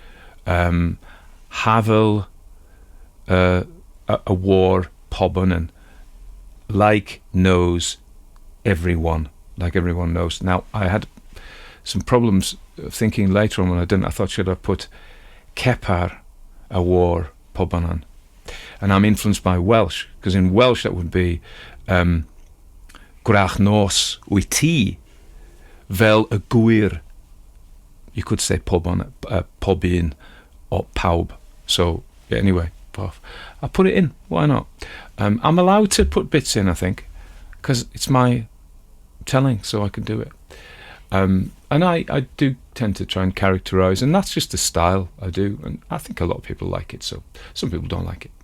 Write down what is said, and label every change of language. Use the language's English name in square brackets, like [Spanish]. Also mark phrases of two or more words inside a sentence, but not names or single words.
[Cornish] Havel a war pobonen, [English] like everyone knows. Now, I had some problems thinking later on when I didn't. I thought, should I put [Cornish] Kepar a war pobanan? [English] And I'm influenced by Welsh, because in Welsh that would be [Welsh] Gwrach nos wyt ti fel y gwir. [English] You could say pobon, pobin, or paub. So, yeah, anyway, I put it in. Why not? I'm allowed to put bits in, I think, because it's my telling, so I can do it. And I do tend to try and characterise, and that's just the style I do, and I think a lot of people like it, so some people don't like it.